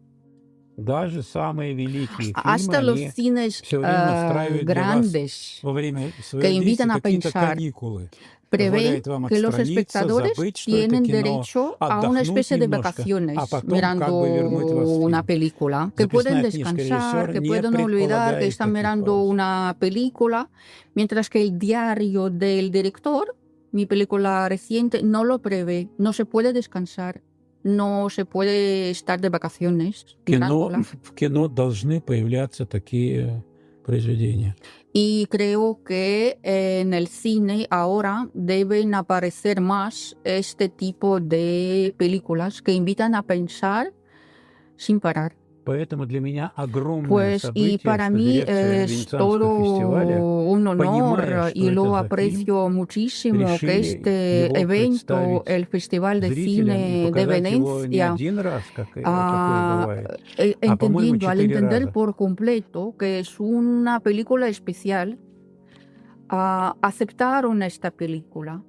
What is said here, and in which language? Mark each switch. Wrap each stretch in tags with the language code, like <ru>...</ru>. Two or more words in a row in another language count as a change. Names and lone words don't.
<es>Hasta los cines grandes que invitan a pensar prevé que los espectadores tienen derecho a una especie de vacaciones mirando una película, que pueden descansar, que pueden olvidar que están mirando una película, mientras que el diario del director, mi película reciente, no lo prevé, no se puede descansar. No se puede estar de vacaciones.</es> <ru>В кино должны появляться такие произведения.</ru> <es>Y creo que en el cine ahora deben aparecer más este tipo de películas que invitan a pensar sin parar. Pues y para mí es todo un honor y lo aprecio muchísimo que este evento, el Festival de Cine de Venecia, entendiendo, al entender por completo que es una película especial, aceptaron esta película.</es>